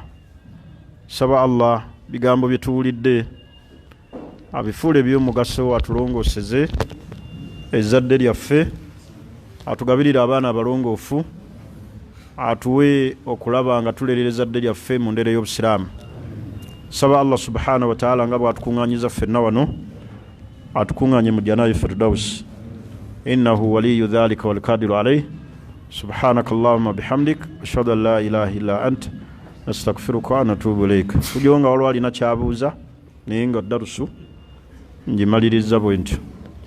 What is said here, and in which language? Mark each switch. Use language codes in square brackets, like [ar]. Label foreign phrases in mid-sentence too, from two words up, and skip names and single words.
[lg] Saba Allah bigambo bye tuwulidde abifuule by'omugaso atulongooseze ezzadde lyaffe atugabirira abaana abalongoofu atuwe okulaba nga tulerera ezzadde lyaffe mu ndere y'obusiraamu. Saba Allah [ar] سبحانه وتعالى [lg] nga bw'atukuŋŋaanyiza ffenna wano atukuŋŋaanye mu jannaati firdaus [ar] إنه ولي ذلك والقادر عليه. سبحانك اللهم وبحمدك أشهد أن لا إله إلا أنت نستغفرك ونتوب إليك. [lg] Kujonga waliwo alina kyabuuza naye nga darusu ngimaliriza bwe ntyo.